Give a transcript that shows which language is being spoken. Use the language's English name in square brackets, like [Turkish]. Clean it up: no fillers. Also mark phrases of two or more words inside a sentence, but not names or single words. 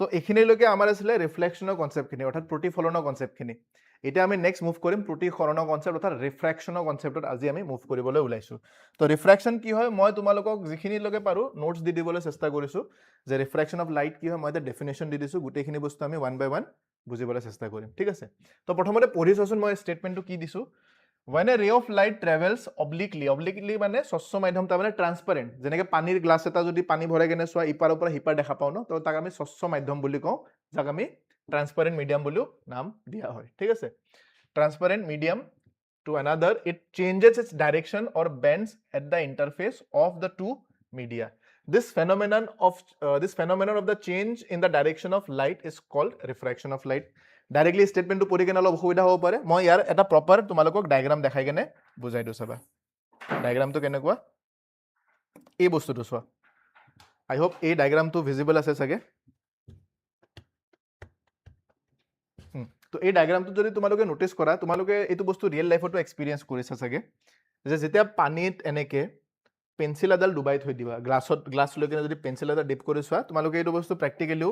[Assamese] এখিনিলৈকে আমাৰ আছিলে ৰিফ্লেকশ্যনৰ কনসেপ্টখিনি অৰ্থাৎ প্ৰতিফলনৰ কনসেপ্টখিনি এতিয়া আমি [English] next move [Assamese] কৰিম প্ৰতিসৰণৰ কনসেপ্ট অৰ্থাৎ ৰিফ্ৰেকশ্যনৰ কনসেপ্টত আজি আমি মুভ কৰিবলৈ ওলাইছো তো ৰিফ্ৰেকশ্যন কি হয় মই তোমালোকক যিখিনিলৈকে পাৰো নোটছ দি দিবলৈ চেষ্টা কৰিছো যে [English] refraction of light [Assamese] কি হয় মই এটা ডেফিনেশ্যন দি দিছো গোটেইখিনি বস্তু আমি [English] one by one [Assamese] বুজিবলৈ চেষ্টা কৰিম ঠিক আছে তো প্ৰথমতে পঢ়ি চোৱাচোন মই ষ্টেটমেণ্টটো কি দিছো [English] when a ray of light travels obliquely [Assamese] মানে স্বচ্ছ মাধ্যম তাৰ মানে ট্ৰান্সপাৰেণ্ট যেনেকৈ পানীৰ গ্লাছ এটা যদি পানী ভৰাই কেনে চোৱা ইপাৰৰ পৰা সিপাৰ দেখা পাওঁ ন তো তাক আমি স্বচ্ছ মাধ্যম বুলি কওঁ যাক আমি [English] transparent medium [Assamese] বুলিও নাম দিয়া হয় ঠিক আছে [English] transparent medium to another it changes its direction or bends at the interface of the two media this phenomenon of the change in the direction of light is called refraction of light directly statement [Assamese] তো পঢ়ি কেনে অলপ অসুবিধা হ'ব পাৰে মই ইয়াৰ এটা প্ৰপাৰ তোমালোকক ডায়াগ্ৰাম দেখাই কেনে বুজাই দিও চাবা ডায়াগ্ৰামটো কেনেকুৱা এই বস্তুটো চোৱা [English] I hope [Assamese] এই ডায়াগ্ৰামটো ভিজিবল আছে চাগে তো এই ডায়াগ্ৰামটো যদি তোমালোকে নোটিস কৰা তোমালোকে এইটো বস্তু [English] real life [Assamese] এক্সপেৰিয়েন্স কৰিছা চাগে যে যেতিয়া পানীত এনেকে পেন্সিল এডাল ডুবাই থৈ দিবা গ্লাছ লৈ কেনে যদি পেন্সিল এডাল ডিপ কৰি চোৱা তোমালোকে এইটো বস্তু প্ৰেক্টিকেলিও